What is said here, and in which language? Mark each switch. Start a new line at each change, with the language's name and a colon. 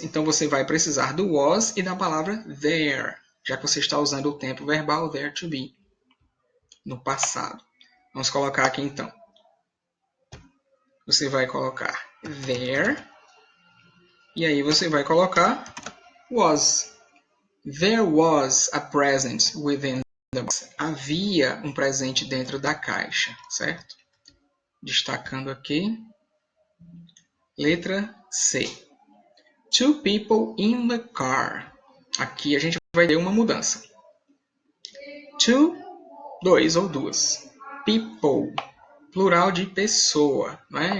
Portuguese: Então você vai precisar do was e da palavra there, já que você está usando o tempo verbal there to be no passado. Vamos colocar aqui então. Você vai colocar there e aí você vai colocar was.
English: There was a present within the box.
Portuguese: Havia um presente dentro da caixa, certo? Destacando aqui. Letra C.
English: Two people in the car.
Portuguese: Aqui a gente vai ter uma mudança. Two, dois ou duas. People, plural de pessoa. Né?